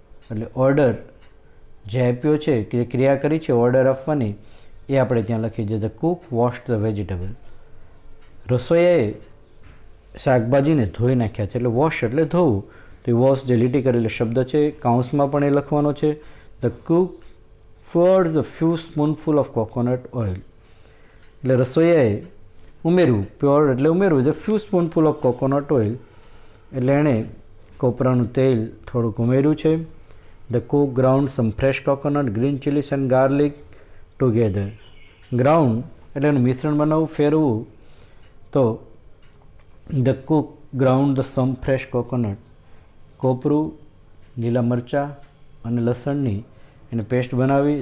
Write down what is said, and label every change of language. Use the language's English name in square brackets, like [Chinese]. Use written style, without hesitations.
[Gujarati] એટલે ઓર્ડર જે આપ્યો છે કે જે ક્રિયા કરી છે ઓર્ડર આપવાની એ આપણે ત્યાં લખી છે. [English] The cook wash the vegetable. [Gujarati] રસોઈયાએ શાકભાજીને ધોઈ નાખ્યા છે. એટલે વોશ એટલે ધોવું, તો વોશ જે લીટી કરેલો શબ્દ છે કાઉન્સમાં પણ એ લખવાનો છે. [English] The cook poured a few spoonful of coconut oil. [Gujarati] એટલે રસોઈયાએ ઉમેરવું, પ્યોર એટલે ઉમેરવું, [English] the few spoonful of coconut oil [Gujarati] એટલે એણે કોપરાનું તેલ થોડુંક ઉમેર્યું છે. [English] The cook ground some fresh coconut, green chillies and garlic together. [Gujarati] Ground એટલે એનું મિશ્રણ બનાવવું, ફેરવું. તો [English] the cook ground the some fresh coconut, [Gujarati] કોપરું, લીલા મરચાં અને લસણની એને પેસ્ટ બનાવી.